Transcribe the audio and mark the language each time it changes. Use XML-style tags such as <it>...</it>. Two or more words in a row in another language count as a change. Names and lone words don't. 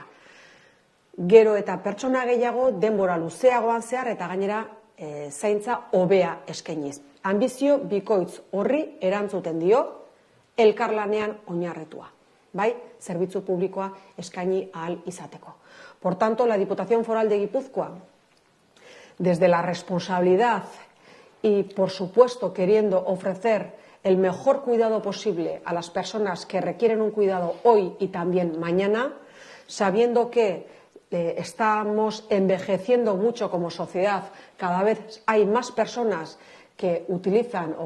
<eu>Gero eta pertsona gehiago denbora luzeagoan zehar eta gainera zaintza hobea eskainiz. Anbizio bikoitz horri erantzuten dio elkarlanean oinarritua. Bai, zerbitzu publikoa eskaini ahal izateko.</eu> <es>Por tanto, la Diputación Foral de Guipúzcoa, desde la responsabilidad y, por supuesto, queriendo ofrecer el mejor cuidado posible a las personas que requieren un cuidado hoy y también mañana, sabiendo que estamos envejeciendo mucho como sociedad, cada vez hay más personas que utilizan o</es>